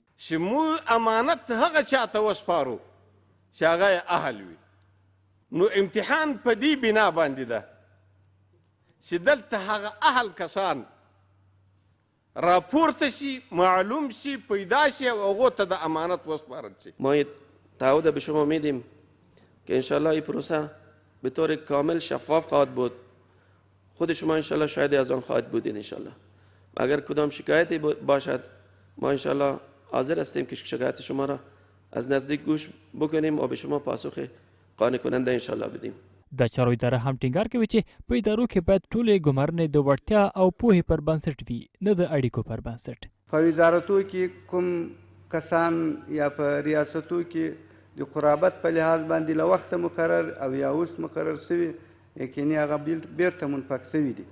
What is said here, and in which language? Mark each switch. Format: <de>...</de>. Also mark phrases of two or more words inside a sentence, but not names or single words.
<ps>چې موږ امانت هغه چاته وسپارو چې هغه یې اهل وي. نو امتحان په دې بنا باندې ده چې دلته هغه اهل کسان راپورته شي، معلوم شي، پیدا شي و هغو ته د امانت وسپارل شي.</ps> <fa>ما تعهد به شما میدیم که انشالله این پروسه به طور کامل شفاف خواهد بود. خود شما انشالله شاهد از آن خواهد بودین. انشالله اگر کدام شکایتی باشد ما انشالله حاضر هستیم که شکایت شما را از نزدیک گوش بکنیم و به شما پاسخ قانع کننده انشالله بدیم.</fa> <ps>د چارو اداره هم ټینګار کوي چې په ادارو کې باید ټولې ګمارنې د وړتیا او پوهې پر بنسټ وي، نه د اړیکو پر بنسټ. په وزارتو کې کوم کسان یا په ریاستو کې د قرابت په لحاظ باندې له وخته مقرر او یا اوس مقرر سوي، یقیني هغه بیرته منفک سوي دي.</ps>